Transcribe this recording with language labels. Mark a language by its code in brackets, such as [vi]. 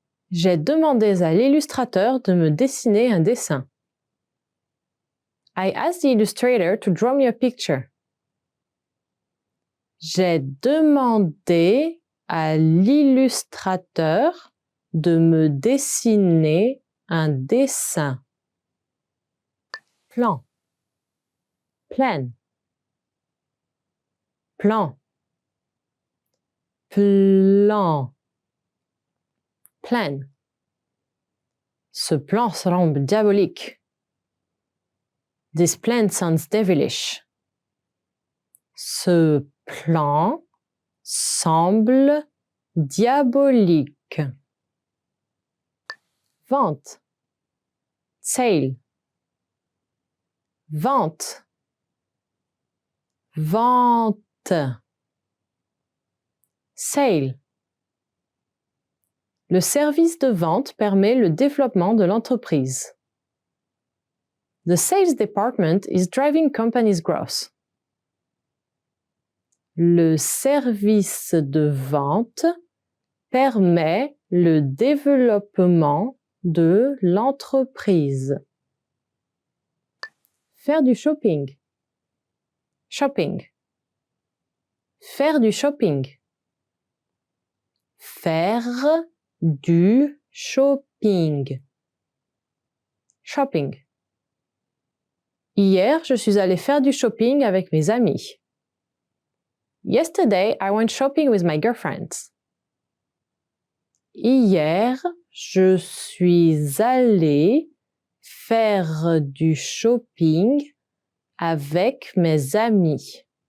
[fr] J'ai demandé à l'illustrateur de me dessiner un dessin. [en] I asked the illustrator to draw me a picture. [fr] J'ai demandé à l'illustrateur de me dessiner un dessin. Plan. Plan. Plan. Plan. Plan. Ce plan semble diabolique. [en] This plan sounds devilish. [fr] Ce plan semble diabolique. Vente. Sale. Vente. Vente. Sale. Le service de vente permet le développement de l'entreprise. [en] The sales department is driving company's growth. [fr] Le service de vente permet le développement de l'entreprise. Faire du shopping. Shopping. Faire du shopping. Faire du shopping. Shopping. Hier, je suis allée faire du shopping avec mes amis. [en] Yesterday, I went shopping with my girlfriends. [fr] Hier, je suis allée faire du shopping avec mes amis.